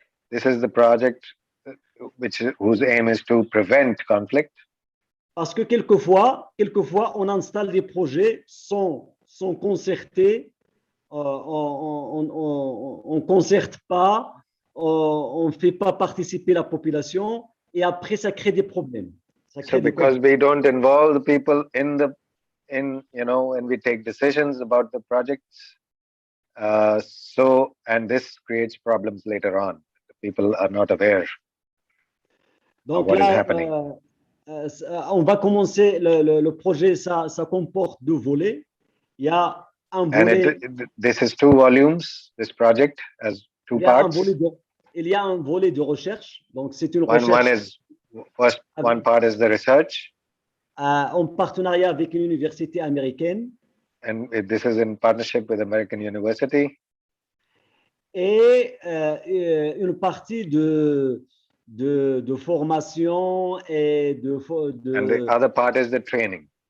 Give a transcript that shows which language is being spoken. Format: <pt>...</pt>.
<en>This is the project whose aim is to prevent conflict.</en> <fr>Parce que quelquefois, on installe des projets sans concerter, on ne concerte pas, on ne fait pas participer la population et après ça crée des problèmes.</fr> <en>So because we don't involve the people when we take decisions about the projects, and this creates problems later on. The people are not aware</en> <fr>Donc</fr> <en>of what</en> <fr>là,</fr> <en>is happening.</en> <fr>On va commencer le projet, ça comporte 2 volets. Il y a un volet.</fr> <en>This is 2 volumes. This project has 2 parts.</en> <fr>Il y a un volet de recherche. Donc c'est une recherche.</fr> <en>One part is the research.</en> <fr>En partenariat avec une université américaine.</fr> <en>And this is in partnership with American University.</en> <fr>Et une partie de formation et</fr> <en>and the other part is the training</en>